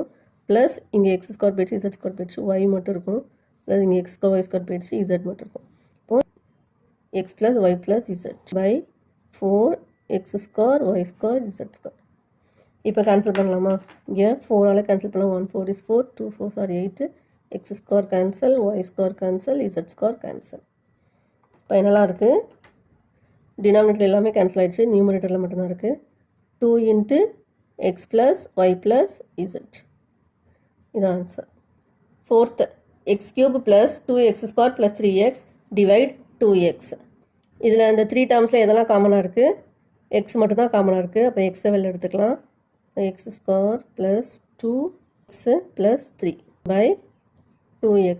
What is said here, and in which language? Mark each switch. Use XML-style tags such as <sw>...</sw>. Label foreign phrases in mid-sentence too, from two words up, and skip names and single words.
<ta>ப்ளஸ் இங்கே</ta> <en>x square</en> <ta>போயிடுச்சு,</ta> <en>z square</en> <ta>போயிடுச்சு, ஒய் மட்டும் இருக்கும். ப்ளஸ் இங்கே</ta> <en>x square y square</en> <ta>போயிடுச்சு, இசட் மட்டும் இருக்கும்.</ta> <en>இப்போது x plus y plus z by 4x square y square z square.</en> <ta>இப்போ கேன்சல் பண்ணலாமா, இங்கே 4ஆல் கேன்சல் பண்ணலாம்.</ta> <en>1 4 is 4, 2 4 are 8, x square கேன்சல், y square கேன்சல், z square கேன்சல்.</en> <ta>இப்போ என்னெல்லாம் இருக்குது, டினாமினேட்டர் எல்லாமே கேன்சல் ஆகிடுச்சு, நியூமரேட்டரில் மட்டும்தான் இருக்குது.</ta> <en>2 into x plus y plus z. இதான் answer. fourth, x cube plus 2x square plus 3x டிவைட் 2x.</en> <ta>இதில் இந்த 3 டேர்ம்ஸில் எதெல்லாம் காமனாக இருக்குது, எக்ஸ் மட்டும் தான் காமனாக இருக்குது. அப்போ எக்ஸை வெளில எடுத்துக்கலாம்.</ta> <en>x square plus 2x plus 3 by 2x.</en>